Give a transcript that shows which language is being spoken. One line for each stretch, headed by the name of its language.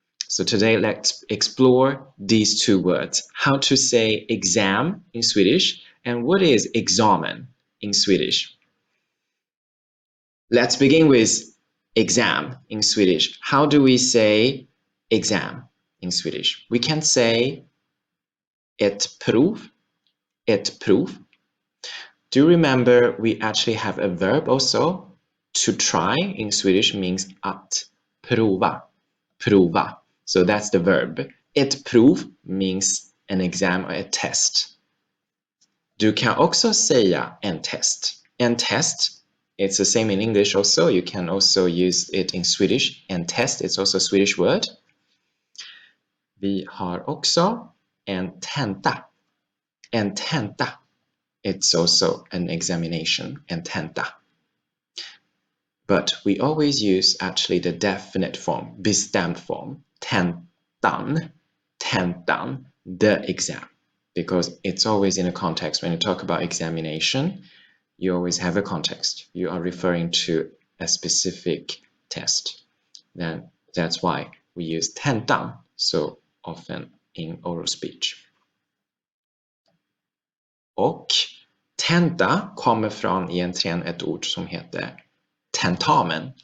English: So today let's explore these two words, how to say exam in Swedish and what is examen in Swedish. Let's begin with exam in Swedish. How do we say exam in Swedish? We can say ett prov, ett prov. Do you remember we actually have a verb also? To try in Swedish means att prova, prova. So that's the verb. Ett prov means an exam or a test.
Swedish: Du kan också säga en test.
English: En test, it's the same in English also. You can also use it in Swedish. En test, it's also a Swedish word.
Swedish: Vi har också en tenta.
English: En tenta, it's also an examination, en tenta. But we always use actually the definite form, bestämd form, tentan, tentan, the exam. Because it's always in a context. When you talk about examination, you always have a context. You are referring to a specific test. Then that's why we use tentan so often in oral speech.
Swedish: Och tenta kommer från egentligen ett ord som heter tentamen.